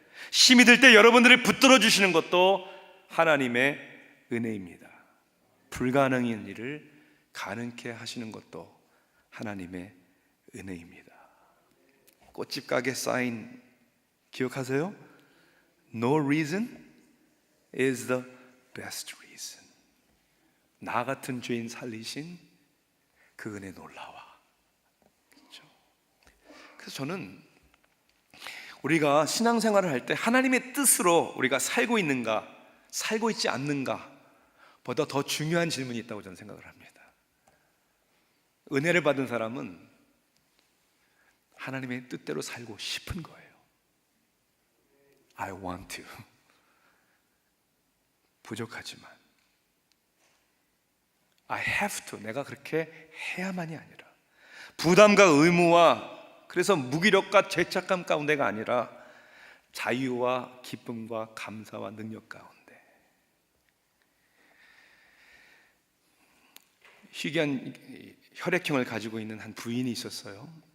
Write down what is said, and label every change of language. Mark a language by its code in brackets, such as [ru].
[ko] 힘이 들 때 여러분들을 붙들어 주시는 것도 하나님의 은혜입니다. 불가능한 일을 가능케 하시는 것도 하나님의 은혜입니다. 꽃집 가게 사인 기억하세요? [en] No reason is the best reason. [ko] 나 같은 죄인 살리신 그 은혜 놀라워. 그렇죠? 그래서 저는 우리가 신앙생활을 할 때 하나님의 뜻으로 우리가 살고 있는가, 살고 있지 않는가 보다 더 중요한 질문이 있다고 저는 생각을 합니다. 은혜를 받은 사람은 하나님의 뜻대로 살고 싶은 거예요. [en] I want to. [ko] 부족하지만 [en] I have to. [ko] 내가 그렇게 해야만이 아니라, 부담과 의무와 그래서 무기력과 죄책감 가운데가 아니라 자유와 기쁨과 감사와 능력 가운데. 희귀한 혈액형을 가지고 있는 한 부인이 있었어요.